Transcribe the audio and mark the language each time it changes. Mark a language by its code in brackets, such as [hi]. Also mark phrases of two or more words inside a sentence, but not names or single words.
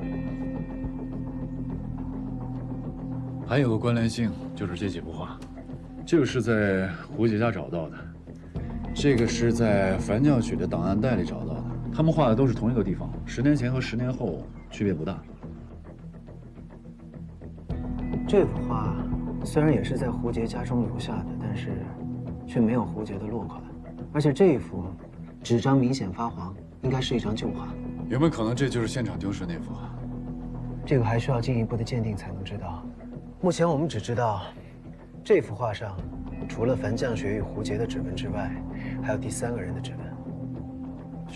[zh] 還有個關聯性，就是這幾幅畫，這個是在胡杰家找到的，這個是在樊绛雪的檔案袋裡找到的。他們畫的都是同一個地方，10年前和10年後區別不大。這幅畫雖然也是在胡杰家中留下的，但是卻沒有胡杰的落款，而且這一幅紙張明顯發黃。應該是一張舊畫，有沒有可能這就是現場丟失那幅畫？這個還需要進一步的鑑定才能知道。目前我們只知道，這幅畫上除了樊绛雪與胡杰的指紋之外，還有第3個人的指紋。